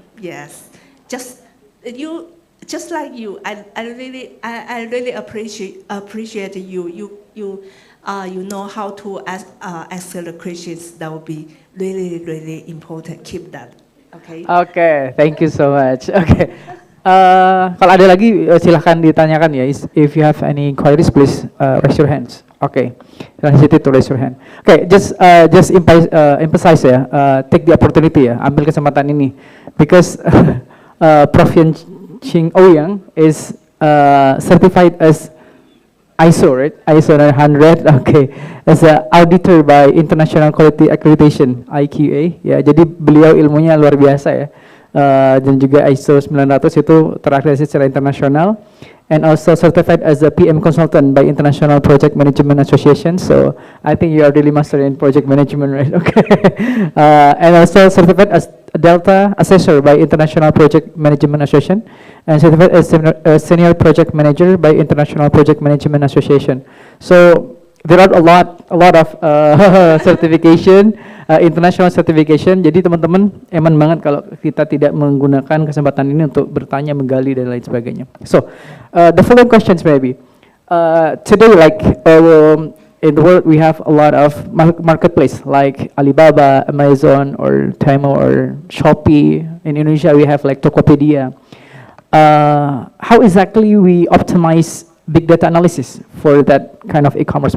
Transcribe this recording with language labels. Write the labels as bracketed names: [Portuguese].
[English] Yes, just like you. I really appreciate you. You know how to ask the questions. That would be really important. Keep that. Okay. Okay, thank you so much. Okay. [Indonesian] Kalau ada lagi silahkan ditanyakan ya. [English] If you have any inquiries, please raise your hands. Okay, don't hesitate to raise your hand. Okay, just emphasize ya, take the opportunity ya, [Indonesian] ambil kesempatan ini, [English] because Prof Yen-Ching Ouyang is certified as ISO, right? ISO 900, okay, as an auditor by International Quality Accreditation (IQA). [Indonesian] Ya, jadi beliau ilmunya luar biasa ya. Dan juga ISO 900 itu terakreditasi secara internasional, [English] and also certified as a PM consultant by International Project Management Association. So I think you are really master in project management, right? Okay. And also certified as a Delta assessor by International Project Management Association, and certified as a senior project manager by International Project Management Association. So there are a lot of certification, international certification. [Indonesian] Jadi teman-teman eman banget kalau kita tidak menggunakan kesempatan ini untuk bertanya, menggali dan lain sebagainya. [English] So the following questions maybe. Today, like in the world, we have a lot of marketplace like Alibaba, Amazon, or Timur, or Shopee. In Indonesia, we have like Tokopedia. How exactly we optimize big data analysis for that kind of e-commerce?